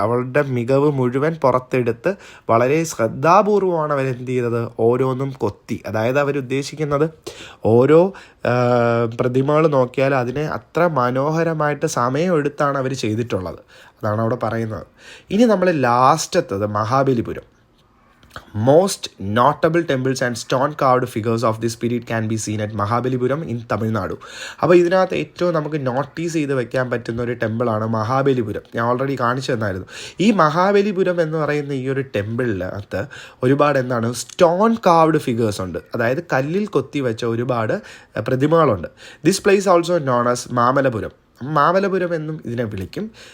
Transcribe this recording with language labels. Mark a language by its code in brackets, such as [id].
[ml] അവളുടെ മികവ് മുഴുവൻ പുറത്തെടുത്ത് വളരെ ശ്രദ്ധാപൂർവമാണ് അവരെന്ത് ചെയ്തത്? ഓരോന്നും കൊത്തി. അതായത് അവരുദ്ദേശിക്കുന്നത് ഓരോ പ്രതിമകൾ നോക്കിയാൽ അതിനെ അത്ര മനോഹരമായിട്ട് സമയമെടുത്താണ് അവർ ചെയ്തിട്ടുള്ളത്. അതാണ് അവിടെ പറയുന്നത്. ഇനി നമ്മൾ ലാസ്റ്റത്തത് Mahabalipuram. [en] Most notable temples and stone carved figures of this period can be seen at Mahabalipuram in Tamil Nadu. [ml] അപ്പോൾ ഇതിനകത്ത് ഏറ്റവും നമുക്ക് നോട്ടീസ് ചെയ്ത് വെക്കാൻ പറ്റുന്ന ഒരു ടെമ്പിളാണ് മഹാബലിപുരം. ഞാൻ ഓൾറെഡി കാണിച്ചു തന്നായിരുന്നു. ഈ മഹാബലിപുരം എന്ന് പറയുന്ന ഈ ഒരു ടെമ്പിളിനകത്ത് ഒരുപാട് സ്റ്റോൺ കാർവ്ഡ് ഫിഗേഴ്സ് ഉണ്ട്. അതായത് കല്ലിൽ കൊത്തി വെച്ച ഒരുപാട് പ്രതിമകളുണ്ട്. [en] this place also known as [ml] മാമലപുരം എന്നും ഇതിനെ വിളിക്കും.